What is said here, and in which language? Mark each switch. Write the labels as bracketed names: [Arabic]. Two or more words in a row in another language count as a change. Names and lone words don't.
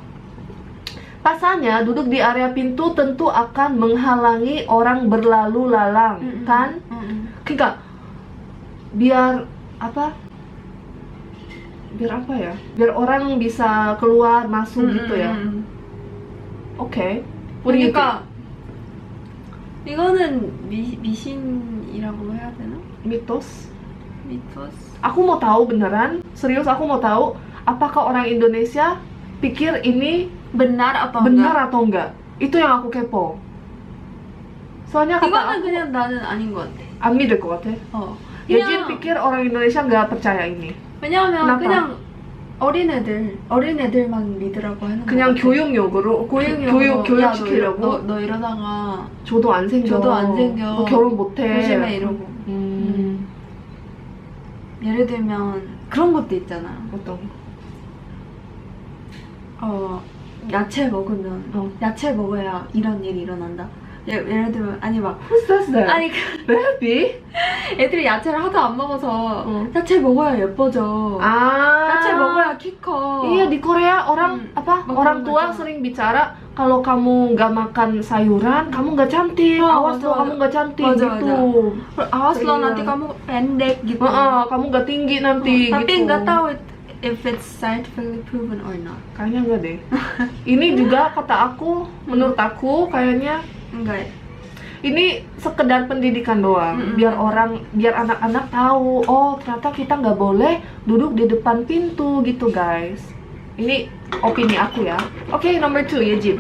[Indonesian] Pasalnya duduk di area pintu tentu akan menghalangi orang berlalu lalang, kan? Kika, biar apa? Biar apa ya? Biar orang bisa keluar masuk gitu ya. Oke. [English] What do you think? [Korean] 그러니까 이거는 미신이라고 해야 되나? [Indonesian] Mitos. [Korean] 미토스. [Indonesian] Aku mau tahu beneran, serius aku mau tahu apakah orang Indonesia pikir ini benar apa benar atau enggak. Itu yang aku kepo. Soalnya kata [Korean] 이거는 [Indonesian] aku [Korean] 그냥 나는 아닌 것 같아. 안 믿을 것 같아. 어. [Indonesian] Yejin pikir orang Indonesia nggak percaya ini. [Korean] 왜냐하면 [Indonesian] kenapa? [Korean] 그냥 어린애들만 믿으라고 하는 그냥 거 같아. 교육용으로 교육용으로 교육시키려고. 너 이러다가 저도 안 생겨. 저도 안 생겨. 너 결혼 못해. 조심해 이러고. 예를 들면 그런 것도 있잖아. 어떤 거? 야채 먹으면 야채 먹어야 이런 일이 일어난다. 예를 들면 아니 막 [English] Who says that? [Korean] 아니 [English] Baby? [Korean] 애들이 야채를 하도 안 먹어서 야채 먹어야 예뻐져. 야채 먹어야 키 커. [Indonesian] Iya, di Korea orang orang tua sering bicara kalau kamu nggak makan sayuran, kamu nggak cantik. Awas [Korean] 맞아, [Indonesian] lo, [Korean] 맞아. [Indonesian] kamu nggak cantik [Korean] 맞아, [Indonesian] gitu. awas lo Iya. nanti kamu pendek gitu. Kamu nggak tinggi nanti tapi gitu. nggak tahu [English] if it's scientifically proven or not. [Indonesian] Kayaknya enggak deh. Ini juga kata aku, menurut aku kayaknya enggak. ini sekedar pendidikan doang, biar anak-anak tahu, oh ternyata kita nggak boleh duduk di depan pintu gitu guys. Ini opini aku ya. Oke, nomor 2 ya Jim.